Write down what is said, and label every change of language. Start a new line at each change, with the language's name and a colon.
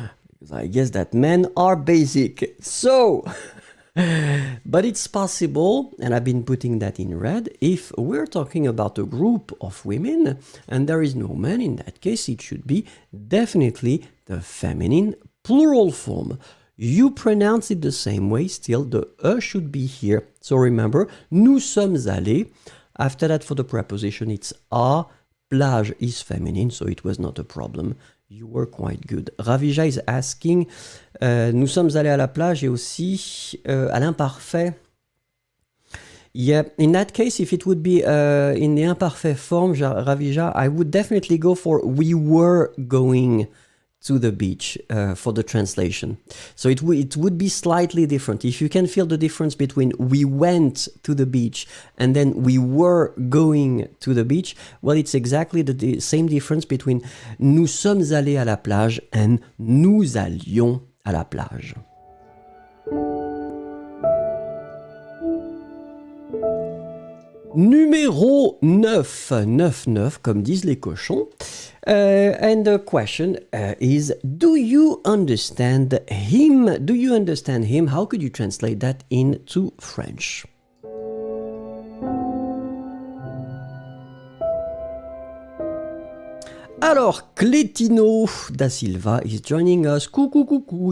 English: Because I guess that men are basic. So, but it's possible, and I've been putting that in red, if we're talking about a group of women and there is no man, in that case, it should be definitely the feminine plural form. You pronounce it the same way, still the E should be here. So remember,
French: nous sommes allés.
English: After that, for the preposition, it's a. Plage is feminine, so it was not a problem. You were quite good. Ravija is asking,
French: nous sommes allés à la plage et aussi à l'imparfait.
English: Yeah, in that case, if it would be in the imparfait form, Ravija, I would definitely go for we were going to the beach for the translation. So it would be slightly different. If you can feel the difference between we went to the beach and then we were going to the beach, well, it's exactly the same difference between
French: nous sommes allés à la plage
English: and
French: nous allions à la plage. Numéro 9, 9, comme disent les cochons.
English: And the question is, do you understand him? Do you understand him? How could you translate that into French? Alors, Cletino da Silva is joining us.
French: Coucou, coucou.